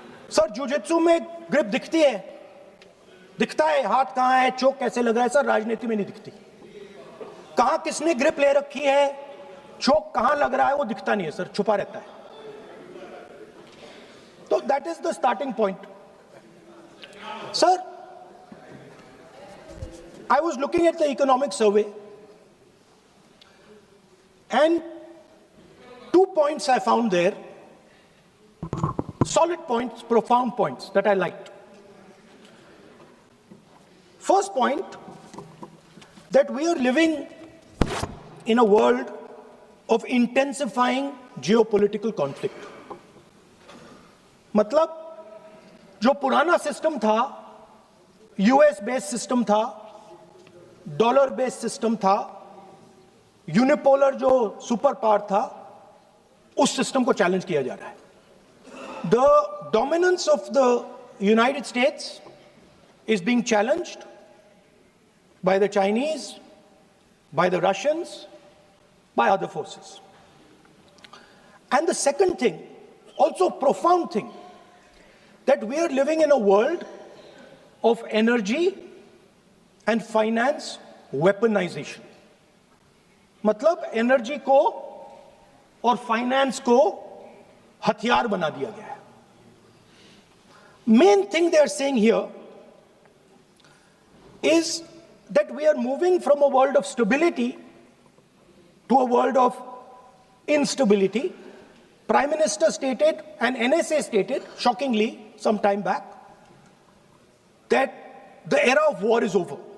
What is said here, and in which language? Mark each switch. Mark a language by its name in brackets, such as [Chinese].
[Hindi] Sir jujitsu में grip दिखता है हाथ कहां है, चोक कैसे लग रहा है. सर राजनीति में नहीं दिखती. कहां किसने ग्रिप ले रखी है, चोक कहां लग रहा है, वो दिखता नहीं है सर, छुपा रहता है. [English] तो that is the starting point. Sir I was looking at the economic survey and 2 points I found there, solid points, profound points that I liked. First point, that we are living in a world of intensifying geopolitical conflict. [Hindi] मतलब जो पुराना system था, US based system था, dollar based system था, unipolar जो super power था, उस system को चैलेंज किया जा रहा है. [English] The dominance of the United States is being challenged by the Chinese, by the Russians, by other forces. And the second thing, also profound thing, that we are living in a world of energy and finance weaponization. [Hindi] मतलब energy को और finance को हथियार बना दिया गया है. [English] Main thing they are saying here is that we are moving from a world of stability to a world of instability. Prime Minister stated and NSA stated, shockingly, some time back, that the era of war is over.